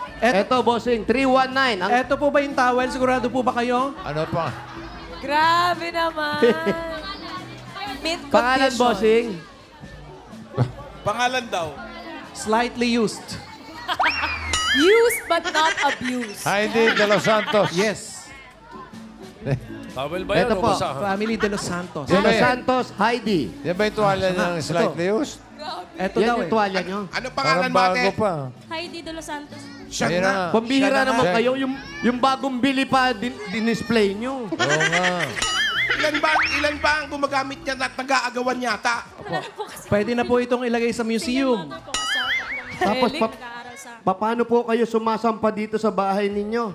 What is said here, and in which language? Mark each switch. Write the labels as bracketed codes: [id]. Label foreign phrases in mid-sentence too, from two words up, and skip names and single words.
[tl] Eto, bossing, 319. Ang Eto po ba yung towel? Sigurado po ba kayo? Ano pa? Grabe naman. Mint pangalan, [en] condition. [tl] bossing. Pangalan daw. [en] Slightly used. Used but not abused. Heidi de los Santos. Yes. [tl] Towel ba yun? Eto o po. basahan? Family de los Santos. De Los Santos, Heidi. Yan ba yung tuwalya ng [en] slightly used? [tl] Eto Yan daw yung eh. tuwalya nyo. Ano pangalan Parang mo, ate? bago pa. Heidi de los Santos. Siya Ayun na. na. Pambihira Siya na naman nga. kayo, yung bagong bili pa, din-display nyo. Oo nga. Ilan ba ang gumagamit niya at nag-aagawan yata? Pwede na po itong ilagay sa museum. Tapos, Nag-aaral sa... paano po kayo sumasampa dito sa bahay ninyo?